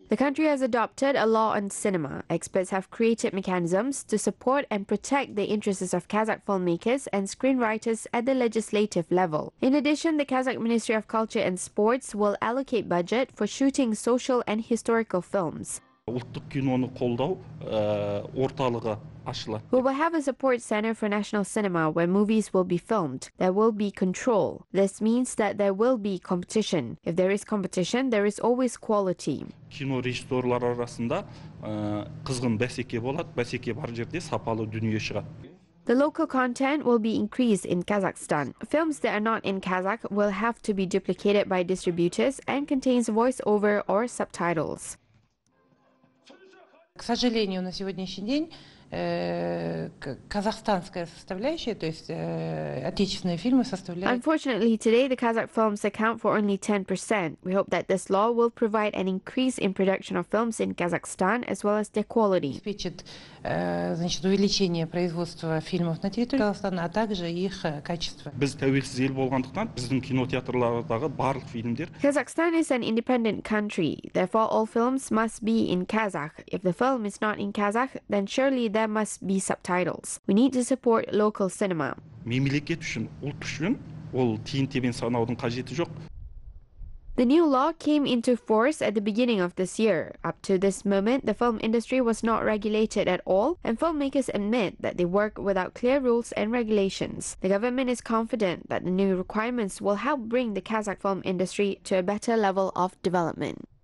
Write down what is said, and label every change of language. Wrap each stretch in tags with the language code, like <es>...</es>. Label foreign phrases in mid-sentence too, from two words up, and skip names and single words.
<en>The country has adopted a law on cinema. Experts have created mechanisms to support and protect the interests of Kazakh filmmakers and screenwriters at the legislative level. In addition, the Kazakh Ministry of Culture and Sports will allocate budget for shooting social and historical films.</en> <kk>ұлттық киноны қолдау орталығы ашылады.</kk> <en>We will have a support center for national cinema where movies will be filmed. There will be control. This means that there will be competition. If there is competition, there is always quality.</en> <kk>Кино режиссерлар арасында қызғын бәсеке болады. Бәсеке бар жерде сапалы дүние шығады.</kk> <en>The local content will be increased in Kazakhstan. Films that are not in Kazakh will have to be duplicated by distributors and contains voiceover or subtitles.</en> <ru>К сожалению, на сегодняшний день казахстанская составляющая, то есть отечественные фильмы составляют.</ru> <en>Unfortunately, today the Kazakh films account for only 10%. We hope that this law will provide an increase in production of films in Kazakhstan as well as their quality.</en> <ru>Обеспечит, значит, увеличение производства фильмов на территории Казахстана, а также их качество.</ru> <kk>Біз тәуелсіз ел болғандықтан біздің кинотеатрлардағы барлық фильмдер.</kk> <en>Kazakhstan is an independent country. Therefore, all films must be in Kazakh. If the film is not in Kazakh, then surely there must be subtitles. We need to support local cinema.</en> <kk>Мемлекет үшін, ұлт үшін ол тиын-тебен санаудың қажеті жоқ.</kk> <en>The new law came into force at the beginning of this year. Up to this moment, the film industry was not regulated at all, and filmmakers admit that they work without clear rules and regulations. The government is confident that the new requirements will help bring the Kazakh film industry to a better level of development.</en>